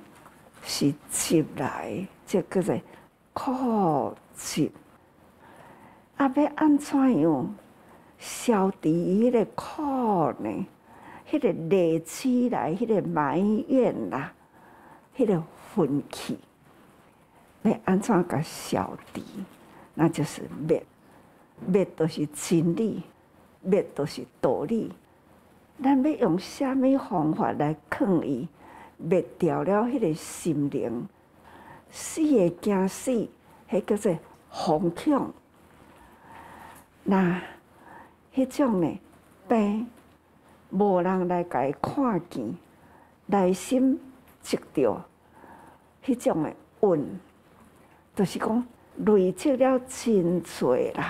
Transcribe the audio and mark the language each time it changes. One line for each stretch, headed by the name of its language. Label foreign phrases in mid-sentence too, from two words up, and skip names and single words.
Min Nan Chinese: 是集来，这叫做苦集。啊，要安怎样消除伊迄个苦呢？迄个累积来，迄个埋怨啦，迄个愤气，要安怎甲消除？那就是灭，灭就是真理，灭就是道理。咱要用什么方法来抗伊？灭掉了迄个心灵，死会惊死，迄叫做惶恐。那迄种呢病，无人来甲伊看见，内心积着迄种的怨，就是讲累积了真侪啦。